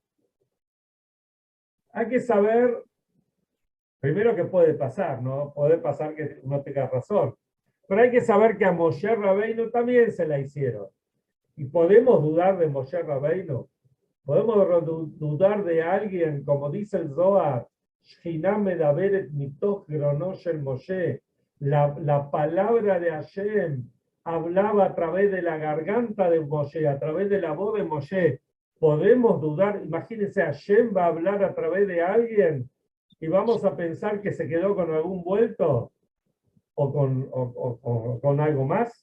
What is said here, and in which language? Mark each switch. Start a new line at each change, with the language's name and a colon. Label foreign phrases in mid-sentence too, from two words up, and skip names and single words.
Spanish: Hay que saber, primero que puede pasar, ¿no? Puede pasar que no tenga razón. Pero hay que saber que a Moshe Rabbeinu también se la hicieron. Y podemos dudar de Moshe Rabbeinu. Podemos dudar de alguien, como dice el Zohar,
Hebrew: שכינה מדברת מתוך גרונו של משה.
Spanish: La palabra de Hashem hablaba a través de la garganta de Moshe, a través de la voz de Moshe. Podemos dudar, imagínense, Hashem va a hablar a través de alguien y vamos a pensar que se quedó con algún vuelto o con algo más.